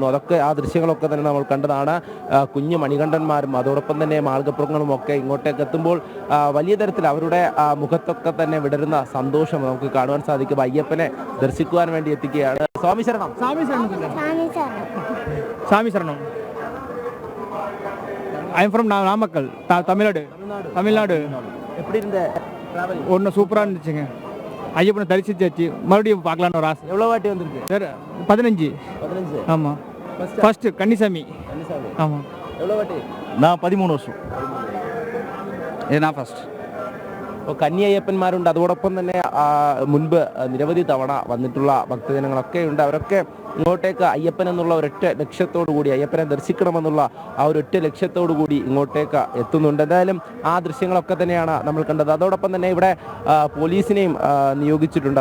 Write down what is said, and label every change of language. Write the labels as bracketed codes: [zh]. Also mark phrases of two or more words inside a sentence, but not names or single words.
[ml] അതൊക്കെ ആ ദൃശ്യങ്ങളൊക്കെ തന്നെ നമ്മൾ കണ്ടതാണ്. കുഞ്ഞു മണികണ്ഠന്മാരും അതോടൊപ്പം തന്നെ മാളികപ്പുറങ്ങളും ഒക്കെ ഇങ്ങോട്ടേക്ക് എത്തുമ്പോൾ വലിയ തരത്തിൽ അവരുടെ മുഖത്തൊക്കെ തന്നെ വിടരുന്ന സന്തോഷം നമുക്ക് കാണുവാൻ സാധിക്കും. അയ്യപ്പനെ ദർശിക്കുവാൻ വേണ്ടി എത്തിക്കുകയാണ്. സ്വാമി ശരണം. സ്വാമി ശരണം. [en] I am from Namakkal, Tamil Nadu. [ta] எப்படி இருந்த டிராவல்? ஒன்று சூப்பராக இருந்துச்சுங்க. ஐயப்பனை தரிசிச்சாச்சு, மறுபடியும் பார்க்கலான்னு ஒரு ஆசை. எவ்வளோ வாட்டி வந்திருக்கு? சார் 15. ஆமாம். ஃபர்ஸ்ட்டு கன்னிசாமி. ஆமாம். எவ்வளோ வாட்டி? நான் 13 வருஷம். இது நான் ஃபர்ஸ்ட். [ml] കന്നി അയ്യപ്പന്മാരുണ്ട്. അതോടൊപ്പം തന്നെ മുൻപ് നിരവധി തവണ വന്നിട്ടുള്ള ഭക്തജനങ്ങളൊക്കെ ഉണ്ട്. അവരൊക്കെ ഇങ്ങോട്ടേക്ക് അയ്യപ്പൻ എന്നുള്ള ഒരൊറ്റ ലക്ഷ്യത്തോടു കൂടി, അയ്യപ്പനെ ദർശിക്കണമെന്നുള്ള ആ ഒരൊറ്റ ലക്ഷ്യത്തോടു കൂടി ഇങ്ങോട്ടേക്ക് എത്തുന്നുണ്ട്. എന്തായാലും ആ ദൃശ്യങ്ങളൊക്കെ തന്നെയാണ് നമ്മൾ കണ്ടത്. അതോടൊപ്പം തന്നെ ഇവിടെ പോലീസിനെയും നിയോഗിച്ചിട്ടുണ്ട്.